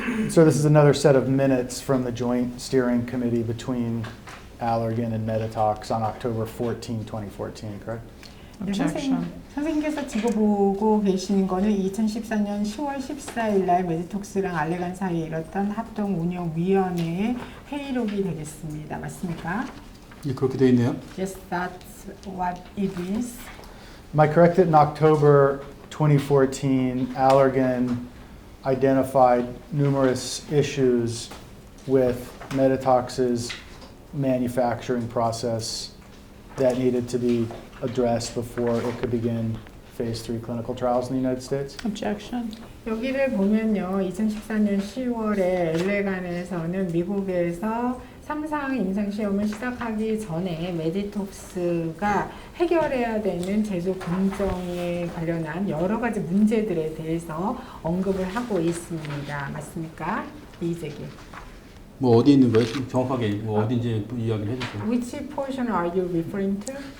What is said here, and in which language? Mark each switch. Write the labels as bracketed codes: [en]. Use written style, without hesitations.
[en] So this is another set of minutes from the joint steering committee between Allergan and Meditox on October 14, 2014, correct? Objection. [ko] 선생님께서 지금 보고 계시는 거는 2014년 10월 14일 날 메디톡스랑 알레간 사이에 이뤘던 합동운영위원회의 회의록이 되겠습니다. 맞습니까? 예, 그렇게 돼 있네요. [en] Yes, that's what it is. Am I correct that in October 2014, Allergan identified numerous issues with Meditox's manufacturing process that needed to be addressed before it could begin phase 3 clinical trials in the United States? Objection. [ko] 여기를 보면요, 2014년 10월에 엘레간에서는 미국에서 3상 임상시험을 시작하기 전에 메디톡스가 해결해야 되는 제조 공정에 관련한 여러 가지 문제들에 대해서 언급을 하고 있습니다. 맞습니까? 이의제기. 뭐 어디 있는 거예요? 정확하게 뭐 어딘지 이야기를 해주세요. [en] Which portion are you referring to?